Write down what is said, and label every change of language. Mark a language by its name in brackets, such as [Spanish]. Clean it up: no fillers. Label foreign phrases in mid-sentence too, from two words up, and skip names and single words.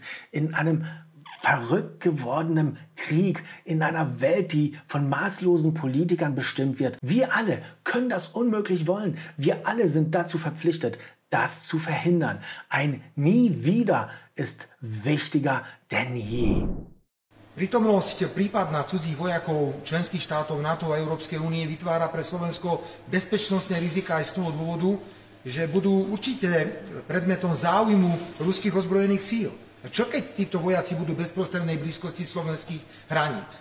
[German] In einem verrückt gewordenen Krieg, in einer Welt, die von maßlosen Politikern bestimmt wird. Wir alle können das unmöglich wollen. Wir alle sind dazu verpflichtet, das zu verhindern. Ein Nie wieder ist wichtiger denn je. [Slovak] Prítomnosť prípadná cudzích vojakov členských štátov NATO a Európskej únie vytvára pre Slovensko bezpečnostné rizika aj z toho dôvodu, že budú určite predmetom záujmu ruských ozbrojených síl. A čo keď títo vojaci budú v bezprostrednej blízkosti slovenských hraníc?